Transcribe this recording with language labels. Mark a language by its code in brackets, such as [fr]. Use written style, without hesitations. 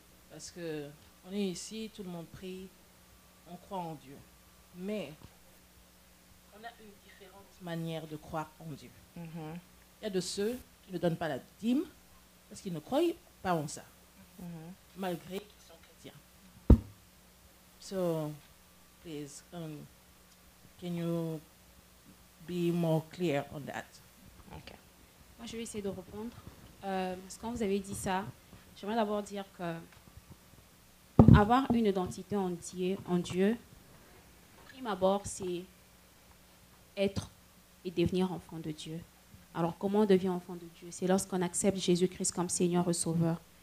[fr] Parce que on est ici, tout le monde prie, on croit en Dieu. Mais on a une différente manière de croire en Dieu. Il y a de ceux qui ne donnent pas la dîme parce qu'ils ne croient pas en ça, malgré qu'ils sont chrétiens. [en] So, please, can you be more clear on that? Okay. [fr] Moi, je vais essayer de répondre. Parce que quand vous avez dit ça, j'aimerais d'abord dire que avoir une identité en Dieu, prime abord, c'est être et devenir enfant de Dieu. Alors, comment on devient enfant de Dieu? C'est lorsqu'on accepte Jésus-Christ comme Seigneur et Sauveur.